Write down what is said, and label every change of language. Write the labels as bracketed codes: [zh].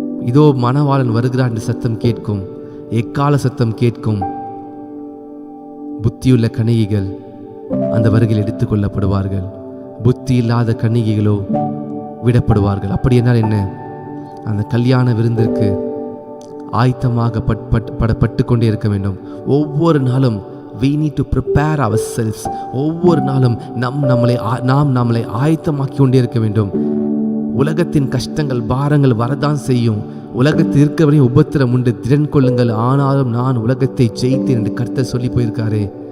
[ta] இதோ மணவாளன் வருகிறார் என்ற சத்தம் கேட்கும், எக்கால சத்தம் கேட்கும். புத்தியுள்ள கன்னிகைகள் அந்த வருகையில் எடுத்துக் கொள்ளப்படுவார்கள், புத்தி இல்லாத கன்னிகைகளோ விடப்படுவார்கள். அப்படி என்றால் என்ன? அந்த கல்யாண விருந்திற்கு ஆயத்தமாக பட்டு கொண்டே இருக்க வேண்டும். ஒவ்வொரு நாளும் [en] we need to prepare ourselves. [ta] ஒவ்வொரு நாளும் நாம் நம்மளை ஆயத்தமாக்கி கொண்டே இருக்க வேண்டும். உலகத்தின் கஷ்டங்கள் பாரங்கள் வரதான் செய்யும். உலகத்தில் இருக்கவரையும் உபத்திரம் உண்டு, திறன் கொள்ளுங்கள், ஆனாலும் நான் உலகத்தை ஜெயித்தேன் என்று கர்த்தர் சொல்லி போயிருக்காரு.